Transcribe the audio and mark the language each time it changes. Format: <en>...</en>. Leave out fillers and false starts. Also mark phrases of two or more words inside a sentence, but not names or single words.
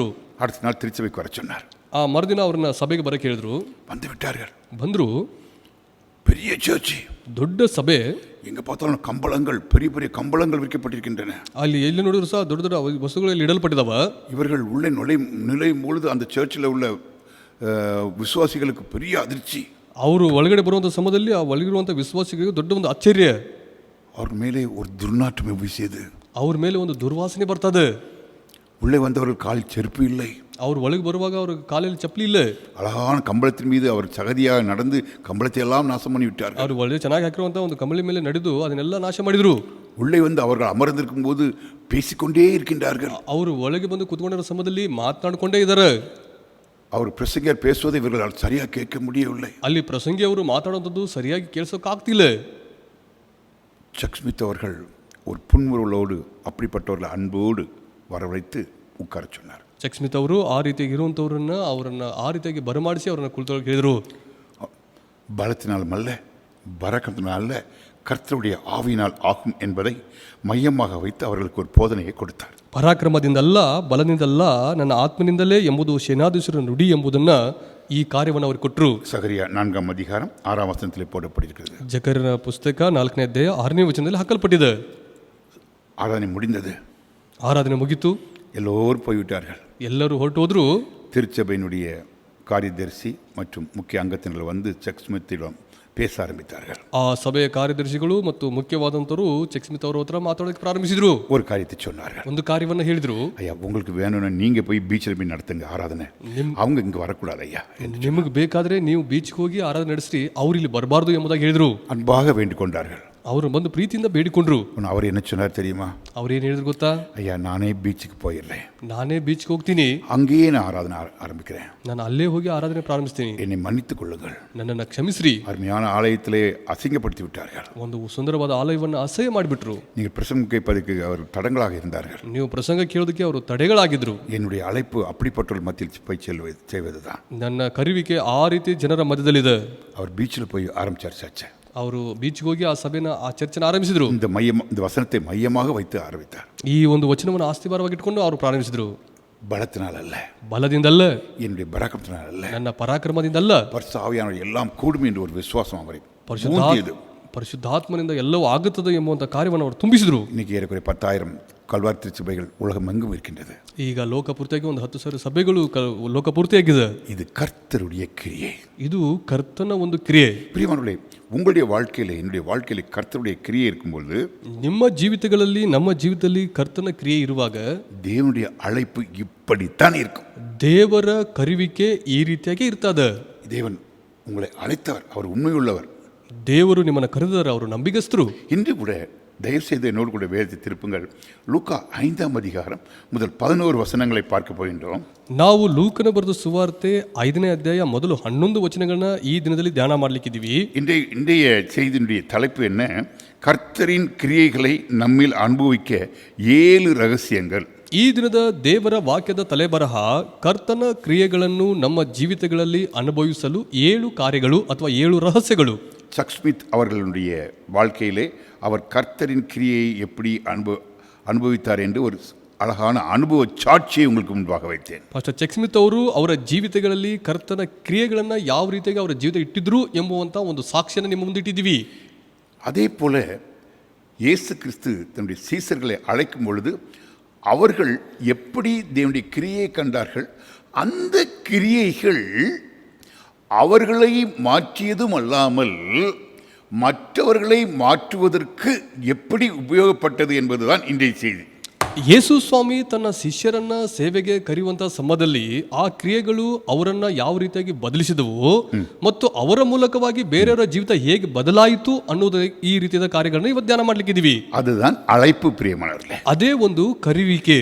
<ta>அடுத்த நாள் திருச்சபைக்கு வர சொன்னார்.</ta> <kn>ಆ ಮರುದಿನ ಅವ್ರನ್ನ ಸಭೆಗೆ ಬರಕ್ಕೆ ಹೇಳಿದ್ರು.</kn> <ta>வந்து விட்டார்கள்.</ta> <kn>ಬಂದರು.</kn> <ta>பெரிய சர்ச்,</ta> <kn>ದೊಡ್ಡ ಸಭೆ.</kn> <ta>எங்க பார்த்தாலும் கம்பளங்கள், பெரிய பெரிய கம்பளங்கள் விற்கப்பட்டிருக்கின்றன.</ta> <kn>ಅಲ್ಲಿ ಎಲ್ಲಿ ನೋಡಿದ್ರು ಸಹ ದೊಡ್ಡ ದೊಡ್ಡ ವಸ್ತುಗಳಲ್ಲಿ ಇಡಲ್ಪಟ್ಟಿದಾವ.</kn> <ta>இவர்கள் உள்ளே நுழையும் பொழுது அந்த சர்ச்சில் உள்ள விசுவாசிகளுக்கு பெரிய அதிர்ச்சி.</ta> <kn>ಅವರು ಒಳಗಡೆ ಬರುವಂಥ ಸಮಯದಲ್ಲಿ ಆ ಒಳಗಿರುವಂಥ ವಿಶ್ವಾಸಿಗಳಿಗೆ ದೊಡ್ಡ ಒಂದು ಆಶ್ಚರ್ಯ. ಅವ್ರ ಮೇಲೆ</kn> <ta>ஒரு துர்நாற்றம் வீசியது.</ta> <kn>ಅವ್ರ ಮೇಲೆ ಒಂದು ದುರ್ವಾಸನೆ ಬರ್ತದೆ.</kn> <ta>உள்ளே வந்தவர்கள் கால் செருப்பு இல்லை.</ta> <kn>ಅವ್ರು ಒಳಗೆ ಬರುವಾಗ ಅವ್ರ ಕಾಲಲ್ಲಿ ಚಪ್ಪಲಿ ಇಲ್ಲ.</kn> <ta>அழகான கம்பளத்தின் மீது அவர் சகதியாக நடந்து கம்பளத்தை எல்லாம் நாசம் பண்ணி விட்டார்கள்.</ta> <kn>ಅವ್ರು ಒಳ್ಳೆ ಚೆನ್ನಾಗಿ ಹಾಕಿರುವಂಥ ಒಂದು ಕಂಬಳಿ ಮೇಲೆ ನಡೆದು ಅದನ್ನೆಲ್ಲ ನಾಶ ಮಾಡಿದ್ರು.</kn> <ta>உள்ளே வந்து அவர்கள் அமர்ந்திருக்கும் போது பேசிக்கொண்டே இருக்கின்றார்கள்.</ta> <kn>ಅವರು ಒಳಗೆ ಬಂದು ಕೂತ್ಕೊಂಡಿರೋ ಸಮಯದಲ್ಲಿ ಮಾತನಾಡಿಕೊಂಡೇ ಇದ್ದಾರೆ.</kn> <ta>அவர் பிரசங்கர் பேசுவதை இவர்களால் சரியாக கேட்க முடியவில்லை.</ta> <kn>ಅಲ್ಲಿ ಪ್ರಸಂಗಿ ಅವರು ಮಾತಾಡುವಂಥದ್ದು ಸರಿಯಾಗಿ ಕೇಳಿಸೋಕ್ಕಾಗ್ತಿಲ್ಲ.</kn> <ta>சக் ஸ்மித் அவர்கள் ஒரு புன்முறுவலோடு அப்படிப்பட்டவர்கள் அன்போடு வரவழைத்து உட்கார சொன்னார்.</ta> <kn>ಚೆಕ್ ಸ್ಮಿತ್ ಅವರು ಆ ರೀತಿಯಾಗಿ ಇರುವಂಥವ್ರನ್ನ ಆ ರೀತಿಯಾಗಿ ಬರಮಾಡಿಸಿ ಅವ್ರನ್ನ ಕುಳಿತೊಳಗೆ ಹೇಳಿದರು.</kn> <ta>பலத்தினாலும் அல்ல, பரக்கத்தினால் அல்ல, கர்த்தருடைய ஆவியினால் ஆகும் என்பதை மையமாக வைத்து அவர்களுக்கு ஒரு போதனையை கொடுத்தார்.</ta> <kn>ಪರಾಕ್ರಮದಿಂದಲ್ಲ, ಬಲದಿಂದಲ್ಲ, ನನ್ನ ಆತ್ಮನಿಂದಲೇ ಎಂಬುದು ಸೇನಾಧೀಶರ ನುಡಿ ಎಂಬುದನ್ನು ಈ ಕಾರ್ಯವನ್ನು ಅವರು ಕೊಟ್ಟರು.</kn> <ta>சகரியா 4ஆம் அதிகாரம் 6ஆம் வசனத்திலே போடப்பட்டிருக்கிறது.</ta> <kn>ಜಕರ್ಯನ ಪುಸ್ತಕ 4ನೇ ಅಧ್ಯಾಯ 6ನೇ ವಚನದಲ್ಲಿ ಹಾಕಲ್ಪಟ್ಟಿದೆ.</kn> <ta>ஆராதனை முடிந்தது.</ta> <kn>ಆರಾಧನೆ ಮುಗಿತು.</kn> <ta>எல்லோரும் போய்விட்டார்கள்.</ta> <kn>ಎಲ್ಲರೂ ಹೊರಟು ಹೋದ್ರು.</kn> <ta>திருச்சபையினுடைய காரியதரிசி மற்றும் முக்கிய அங்கத்தினர் வந்து செக் ஸ்மித்திடம் பேச ஆரம்பித்தார்கள்.</ta> <kn>ಆ ಸಭೆಯ ಕಾರ್ಯದರ್ಶಿಗಳು ಮತ್ತು ಮುಖ್ಯವಾದಂತರು ಚೆಕ್ ಸ್ಮಿತ್ ಅವರ ಹತ್ರ ಮಾತಾಡೋಕೆ ಪ್ರಾರಂಭಿಸಿದ್ರು.</kn> <ta>ஒரு காரியத்தை சொன்னார்கள்.</ta> <kn>ಒಂದು ಕಾರ್ಯವನ್ನು ಹೇಳಿದ್ರು.</kn> <ta>ஐயா, உங்களுக்கு வேணும்னா நீங்க போய் பீச்சில் போய் நடத்துங்க ஆராதனை, அவங்க இங்க வரக்கூடாது ஐயா.</ta> <kn>ನಿಮಗೆ ಬೇಕಾದ್ರೆ ನೀವು ಬೀಚ್ಗೆ ಹೋಗಿ ಆರಾಧನೆ ನಡೆಸಿ, ಅವ್ರು ಇಲ್ಲಿ ಬರಬಾರ್ದು ಎಂಬುದಾಗಿ ಹೇಳಿದ್ರು.</kn> <ta>அன்பாக வேண்டிக் கொண்டார்கள்.</ta> <kn>ಅವರು ಬಂದು ಪ್ರೀತಿಯಿಂದ ಬೇಡಿಕೊಂಡ್ರು.</kn> <ta>அவர் என்ன சொன்னார் தெரியுமா?</ta> <kn>ಅವ್ರೇನು ಹೇಳಿದ್ರು ಗೊತ್ತಾ?</kn> <ta>ஐயா, நானே பீச்சுக்கு போயிடுறேன்,</ta> <kn>ನಾನೇ ಬೀಚ್ಗೆ ಹೋಗ್ತೀನಿ,</kn> <ta>அங்கேயே நான் ஆராதனை ஆரம்பிக்கிறேன்,</ta> <kn>ನಾನು ಅಲ್ಲೇ ಹೋಗಿ ಆರಾಧನೆ ಪ್ರಾರಂಭಿಸ್ತೀನಿ,</kn> <ta>என்னை மன்னித்துக் கொள்ளுங்கள்.</ta> <kn>ನನ್ನನ್ನು ಕ್ಷಮಿಸ್ರಿ.</kn> <ta>அருமையான ஆலயத்திலே அசிங்கப்படுத்தி விட்டார்கள்.</ta> <kn>ಒಂದು ಸುಂದರವಾದ ಆಲಯವನ್ನು ಅಸಹ್ಯ ಮಾಡಿಬಿಟ್ರು.</kn> <ta>நீங்கள் பிரசங்கம் கேட்பதற்கு அவர் தடங்களாக இருந்தார்கள்.</ta> <kn>ನೀವು ಪ್ರಸಂಗ ಕೇಳೋದಕ್ಕೆ ಅವರು ತಡೆಗಳಾಗಿದ್ರು.</kn> <ta>என்னுடைய அழைப்பு அப்படிப்பட்டவர்கள் மத்தியில் போய் செய்வதுதான்.</ta> <kn>ನನ್ನ ಕರುವಿಕೆ ಆ ರೀತಿ ಜನರ ಮಧ್ಯದಲ್ಲಿದೆ.</kn> <ta>அவர் பீச்சில் போய் ஆரம்பிச்சார் சர்ச்சை.</ta> <kn>ಅವರು ಬೀಚ್ಗೆ ಹೋಗಿ ಆ ಸಭೆನ, ಆ ಚರ್ಚೆನ ಆರಂಭಿಸಿದ್ರು.</kn> <ta>இந்த வசனத்தை மையமாக வைத்து ஆரம்பித்தார்.</ta> <kn>ಈ ಒಂದು ವಚನವನ್ನು ಆಸ್ತಿಭಾರವಾಗಿ ಇಟ್ಕೊಂಡು ಅವರು ಪ್ರಾರಂಭಿಸಿದ್ರು.</kn> <ta>பலத்தினால் அல்ல,</ta> <kn>ಬಲದಿಂದಲ್ಲ,</kn> <ta>என்னுடைய பராக்கிரமத்தினால் அல்ல,</ta> <kn>ನನ್ನ ಪರಾಕ್ರಮದಿಂದಲ್ಲ,</kn> <ta>பரிசுத்த ஆவியானவர் எல்லாம் கூடும் என்று ஒரு விசுவாசம் அவரை</ta> <kn>ಪರಿಶುದ್ಧ ಪರಿಶುದ್ಧಾತ್ಮನಿಂದ ಎಲ್ಲವೂ ಆಗುತ್ತದೆ ಎಂಬುವಂಥ ಕಾರ್ಯವನ್ನು ಅವರು ತುಂಬಿಸಿದ್ರು.</kn> <ta>இன்னைக்கு ஏறக்குறைய 10,000 கல்வாரி திருச்சபைகள் உலகம் எங்கும் இருக்கின்றது.</ta> <kn>ಈಗ ಲೋಕಪೂರ್ತಿಯಾಗಿ ಒಂದು 10,000 ಸಭೆಗಳು ಲೋಕಪೂರ್ತಿಯಾಗಿದೆ.</kn> <ta>இது கர்த்தருடைய கிரியை.</ta> <kn>ಇದು ಕರ್ತನ ಒಂದು ಕ್ರಿಯೆ.</kn> <ta>பிரியமானவர்களே, உங்களுடைய வாழ்க்கையில, என்னுடைய வாழ்க்கையில கர்த்தருடைய கிரியை இருக்கும்போது,</ta> <kn>ನಿಮ್ಮ ಜೀವಿತಗಳಲ್ಲಿ, ನಮ್ಮ ಜೀವಿತದಲ್ಲಿ ಕರ್ತನ ಕ್ರಿಯೆ ಇರುವಾಗ</kn> <ta>தேவனுடைய அழைப்பு இப்படித்தான் இருக்கும்.</ta> <kn>ದೇವರ ಕರುವಿಕೆ ಈ ರೀತಿಯಾಗಿ ಇರ್ತದೆ.</kn> <ta>தேவன் உங்களை அழைத்தவர், அவர் உண்மையுள்ளவர்.</ta> <kn>ದೇವರು ನಿಮ್ಮನ್ನು ಕರೆದರೆ ಅವರು ನಂಬಿಗಸ್ತರು.</kn> <ta>இன்று கூட தயவு செய்து என்னோடு கூட வேதத்தை திருப்புங்கள். லூக்கா 5ஆம் அதிகாரம் முதல் 11 வசனங்களை பார்க்க போகின்றோம்.</ta> <kn>ನಾವು ಲೂಕನ ಬರೆದ ಸುವಾರ್ತೆ 5ನೇ ಅಧ್ಯಾಯ ಮೊದಲು 11 ವಚನಗಳನ್ನ ಈ ದಿನದಲ್ಲಿ ಧ್ಯಾನ ಮಾಡಲಿಕ್ಕಿದ್ದೀವಿ.</kn> <ta>இன்றைய செய்தியினுடைய தலைப்பு என்ன? கர்த்தரின் கிரியைகளை நம்மில் அனுபவிக்க 7 ரகசியங்கள்.</ta> <kn>ಈ ದಿನದ ದೇವರ ವಾಕ್ಯದ ತಲೆಬರಹ, ಕರ್ತನ ಕ್ರಿಯೆಗಳನ್ನು ನಮ್ಮ ಜೀವಿತಗಳಲ್ಲಿ ಅನುಭವಿಸಲು 7 ಕಾರ್ಯಗಳು ಅಥವಾ 7 ರಹಸ್ಯಗಳು.</kn> <ta>சக் ஸ்மித் அவர்களுடைய வாழ்க்கையிலே அவர் கர்த்தரின் கிரியையை எப்படி அனுபவித்தார் என்று ஒரு அழகான அனுபவ சாட்சியை உங்களுக்கு முன்பாக வைத்தேன்.</ta> <kn>ಪಾಸ್ಟರ್ ಚೆಕ್ ಸ್ಮಿತ್ ಅವರು ಅವರ ಜೀವಿತಗಳಲ್ಲಿ ಕರ್ತನ ಕ್ರಿಯೆಗಳನ್ನು ಯಾವ ರೀತಿಯಾಗಿ ಅವರ ಜೀವಿತ ಇಟ್ಟಿದ್ರು ಎಂಬುವಂಥ ಒಂದು ಸಾಕ್ಷಿಯನ್ನು ನಿಮ್ಮ ಮುಂದೆ ಇಟ್ಟಿದ್ದೀವಿ.</kn> <ta>அதே போல இயேசு கிறிஸ்து தன்னுடைய சீசர்களை அழைக்கும் பொழுது அவர்கள் எப்படி தேவனுடைய கிரியையை கண்டார்கள், அந்த கிரியைகள் அவர்களை மாற்றியதும் அல்லாமல் மற்றவர்களை மாற்றுவதற்கு எப்படி உபயோகப்பட்டது என்பதுதான் இன்றைய செய்தி.</ta> <kn>ಯೇಸು ಸ್ವಾಮಿ ತನ್ನ ಶಿಷ್ಯರನ್ನ ಸೇವೆಗೆ ಕರೆಯುವಂತ ಸಮಯದಲ್ಲಿ ಆ ಕ್ರಿಯೆಗಳು ಅವರನ್ನ ಯಾವ ರೀತಿಯಾಗಿ ಬದಲಿಸಿದವು ಮತ್ತು ಅವರ ಮೂಲಕವಾಗಿ ಬೇರೆಯವರ ಜೀವಿತ ಹೇಗೆ ಬದಲಾಯಿತು ಅನ್ನೋದು ಈ ರೀತಿಯಾದ ಕಾರ್ಯಗಳನ್ನ ಇವತ್ತು ಧ್ಯಾನ ಮಾಡ್ಲಿಕ್ಕಿದೀವಿ.</kn> <ta>அதுதான் அழைப்பு பிரியமானவர்களே.</ta> <kn>ಅದೇ ಒಂದು ಕರೆಯುವಿಕೆ.</kn>